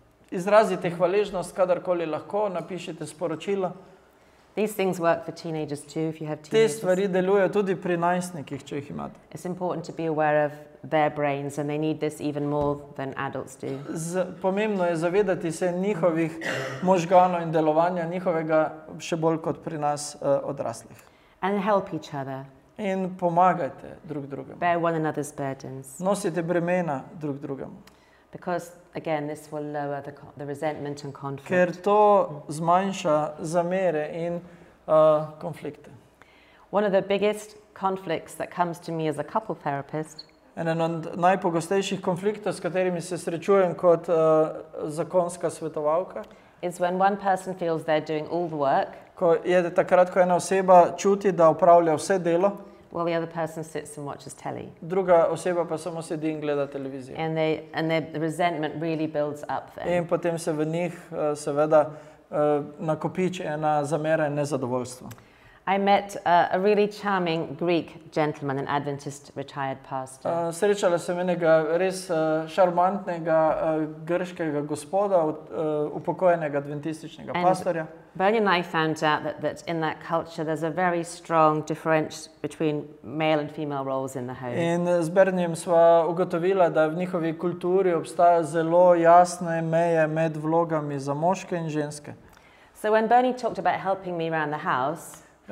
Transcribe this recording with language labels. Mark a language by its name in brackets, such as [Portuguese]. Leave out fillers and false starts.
[Slovenian] Izrazite hvaležnost, kadarkoli lahko, napišite sporočila. [English] These things work for teenagers too, if you have [Slovenian] Te [English] teenagers. [Slovenian] stvari delujejo tudi pri najstnikih, če jih imate. [English] It's important to be aware of their brains, and they need this even more than adults do. [Slovenian] Pomembno je zavedati se njihovih možganov in delovanja njihovega še bolj kot pri nas odraslih. [English] And help each other. [Slovenian] In pomagajte drug drugemu. [English] Bear one another's burdens. [Slovenian] Nosite bremena drug drugemu. [English] Because, again, this will lower the resentment and conflict. [Slovenian] Ker to zmanjša zamere in konflikte. [English] One of the biggest conflicts that comes to me as a couple therapist [Slovenian] Eden od najpogostejših konfliktov, s katerimi se srečujem kot zakonska svetovalka, [English] is when one person feels they're doing all the work, [Slovenian] je takrat, ko ena oseba čuti, da opravlja vse delo, [English] while the other person sits and watches telly. [Slovenian] druga oseba pa samo sedi in gleda televizijo. [English] And the resentment really builds up then. [Slovenian] In potem se v njih seveda nakopiči ena zamera in nezadovoljstvo. [English] I met a really charming Greek gentleman, an Adventist retired pastor. [Slovenian] Srečala sem enega res šarmantnega grškega gospoda, upokojenega adventističnega pastorja. [English] Bernie and I found out that in that culture there's a very strong difference between male and female roles in the home. [Slovenian] In z Bernijem sva ugotovila, da v njihovi kulturi obstajajo zelo jasne meje med vlogami za moške in ženske. [English] So when Bernie talked about helping me around the house,